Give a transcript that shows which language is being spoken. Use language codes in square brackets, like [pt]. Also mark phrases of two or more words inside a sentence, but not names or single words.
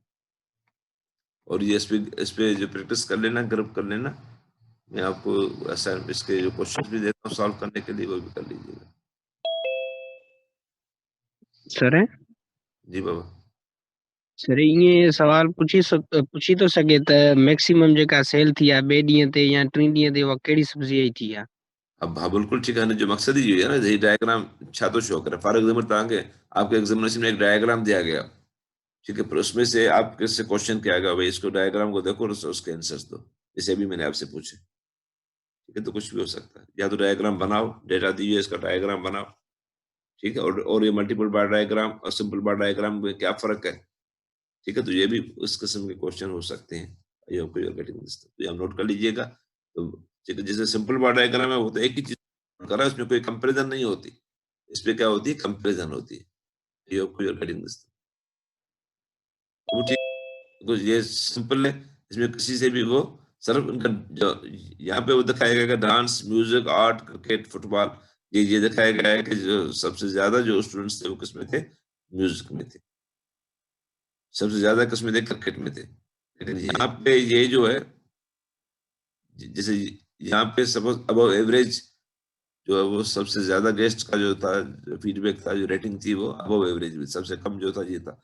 [ur] اور یہ اس پہ جو پریکٹس کر لینا، گروپ کر لینا. میں آپ کو اس کے جو کوئسچن بھی دیتا ہوں سالو کرنے کے لیے، وہ بھی کر لیجیے گا. سر ہے جی بابا. [sd] सर ये सवाल पूछी तो सके त मैक्सिमम जेका सेल थी या 2 ॾींहं ते या 3 ॾींहं ते, उहा कहिड़ी सब्जी आई थी? [ur] اب ہاں بالکل ٹھیک ہے، جو مقصد ہی یہ ہے نا، یہ ڈایاگرام [sd] छा तो शो करे। [en] for example [ur] तव्हांखे آپ کے ایگزامینیشن میں ایک ڈایاگرام دیا گیا، ٹھیک ہے، پر اس میں سے آپ کے سے کوئسچن کیا گیا بھائی اس کو ڈایاگرام کو دیکھو اور اس کے آنسرز دو، جیسے ابھی میں نے آپ سے پوچھے، ٹھیک ہے। تو کچھ بھی ہو سکتا ہے، یا تو ڈایاگرام بناؤ، ڈیٹا دی ہے اس کا ڈایاگرام بناؤ، ٹھیک ہے. اور یہ [en] multiple bar diagram [ur] اور [en] simple bar diagram [ur] میں کیا فرق ہے، ٹھیک ہے. تو یہ بھی اس قسم کے کوئسچن ہو سکتے ہیں. [en] I hope you are getting this, [ur] تو یہ آپ نوٹ کر لیجیے گا. تو ٹھیک ہے، جیسے [en] simple bar diagram [ur] ہے وہ تو ایک ہی چیز کر رہا ہے، اس میں کوئی کمپیریزن نہیں ہوتی. اس پہ کیا ہوتی ہے، کمپیریزن ہوتی ہے. [en] I hope you are getting this. [ur] وہ ٹھیک، تو یہ سمپل ہے، اس میں کسی سے بھی وہ صرف ان کا جو یہاں پہ وہ دکھایا گیا ڈانس، میوزک، آرٹ، کرکٹ، فٹبال، یہ دکھایا گیا ہے کہ جو سب سے زیادہ جو سٹوڈنٹس تھے وہ کس میں تھے، میوزک میں تھے. سب سے زیادہ کس میں تھے، کرکٹ میں تھے۔ لیکن یہاں پہ یہ جو ہے، جیسے یہاں پہ سپوز [en] above average [ur] جو ہے وہ سب سے زیادہ گیسٹ کا جو تھا فیڈبیک تھا، جو ریٹنگ تھی وہ [en] above average [ur] میں، سب سے کم جو تھا یہ تھا.